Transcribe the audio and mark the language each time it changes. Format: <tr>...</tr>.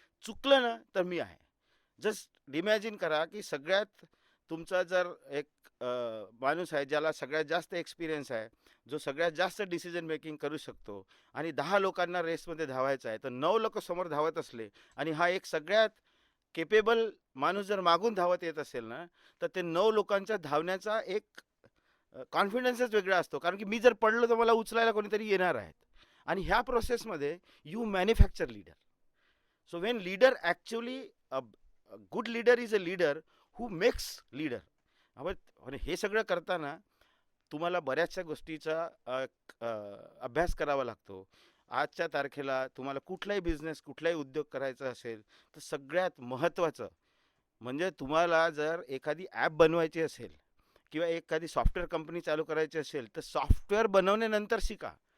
<mr>चुकलं ना तर मी आहे.</mr> <en>just imagine</en> <mr>करा की सगळ्यात तुमचा जर एक माणूस आहे ज्याला सगळ्यात जास्त एक्सपिरियन्स आहे, जो सगळ्यात जास्त डिसिजन मेकिंग करू शकतो आणि 10 लोकांना रेसमध्ये धावायचं आहे, तर 9 लोक समोर धावत असले आणि हा एक सगळ्यात केपेबल माणूस जर मागून धावत येत असेल ना, तर ते 9 लोकांच्या धावण्याचा एक कॉन्फिडन्सच वेगळा असतो. कारण की मी जर पडलो तर मला उचलायला कोणीतरी येणार आहेत. आणि ह्या प्रोसेसमध्ये</mr> <en>You manufacture leader. So when leader actually good leader is a leader who makes leader.</en> <mr>आणि हे सगळं करताना तुम्हाला बऱ्याचशा गोष्टीचा अभ्यास करावा लागतो. आजच्या तारखेला तुम्हाला कुठलाही बिझनेस, कुठलाही उद्योग करायचा असेल तर सगळ्यात महत्त्वाचं म्हणजे तुम्हाला जर एखादी ॲप बनवायची असेल किंवा एखादी सॉफ्टवेअर कंपनी चालू करायची असेल तर सॉफ्टवेअर बनवण्यानंतर शिका.</mr>